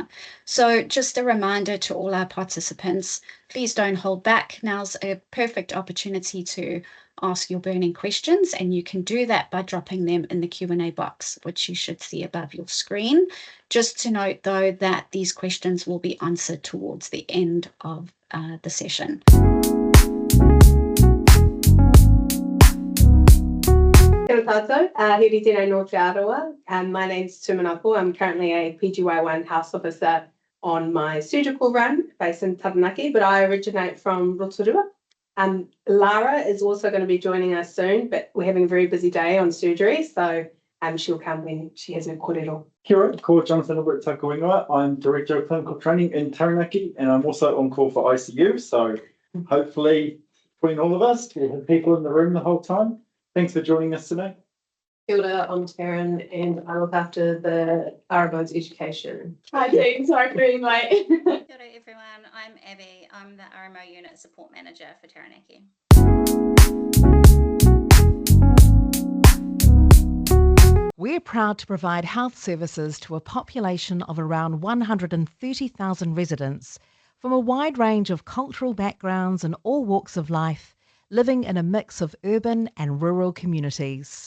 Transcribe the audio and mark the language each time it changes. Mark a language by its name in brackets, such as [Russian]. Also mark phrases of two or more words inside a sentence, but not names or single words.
[English] So just a reminder to all our participants, please don't hold back. Now's a perfect opportunity to ask your burning questions, and you can do that by dropping them in the Q&A box, which you should see above your screen. Just to note, though, that these questions will be answered towards the end of the session. [Māori] Kia ora tātou, hiri tēnei nō te aroa. [English] My name's Tumanako. I'm currently a PGY1 house officer on my surgical run based in Taranaki, but I originate from Rotorua. Lara is also going to be joining us soon, but we're having a very busy day on surgery, so she'll come when she has her kōrero. [Māori] Kia ora, ko Jonathan Albert Takawenga. [English] I'm Director of Clinical Training in Taranaki, and I'm also on call for ICU, so hopefully between all of us, we'll have people in the room the whole time. Thanks for joining us today. [Māori] Kia ora, [English] I'm Taryn, and I look after the RMO's education. Hi team, sorry for being late. [Māori] Kia ora [English] everyone, I'm Abby. I'm the RMO Unit Support Manager for Taranaki. We're proud to provide health services to a population of around 130,000 residents from a wide range of cultural backgrounds and all walks of life, living in a mix of urban and rural communities.